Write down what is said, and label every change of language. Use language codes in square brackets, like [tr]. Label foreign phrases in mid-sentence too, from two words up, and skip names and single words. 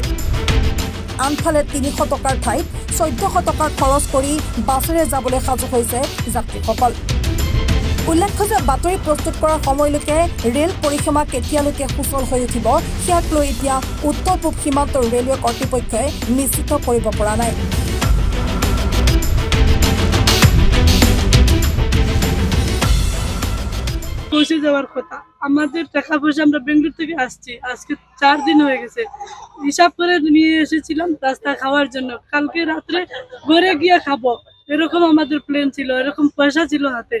[as] আনফালে 300 টকাৰ ঠাইত 1400 টকাৰ খৰচ কৰি বাছেৰে যাবলৈ সাজু হৈছে যাত্ৰীসকল। উল্লেখ্য যে বাতৰি প্ৰস্তুত কৰাৰ সময়লৈকে ৰেল পৰিসীমা কেতিয়ালৈকে সুচল হৈ উঠিব সেয়াক লৈ এতিয়া উত্তৰ পূব সীমান্তৰ ৰেলৱে কৰ্তৃপক্ষই নিশ্চিত কৰিব পৰা নাই। [bn] পৌঁছে যাওয়ার কথা, আমাদের টাকা পয়সা আমরা বেঙ্গলোর থেকে আসছি, আজকে 4 দিন হয়ে গেছে। হিসাব করে নিয়ে এসেছিলাম রাস্তা খাওয়ার জন্য, কালকে রাত্রে ঘরে গিয়ে খাবো এরকম আমাদের প্ল্যান ছিল, এরকম পয়সা ছিল হাতে।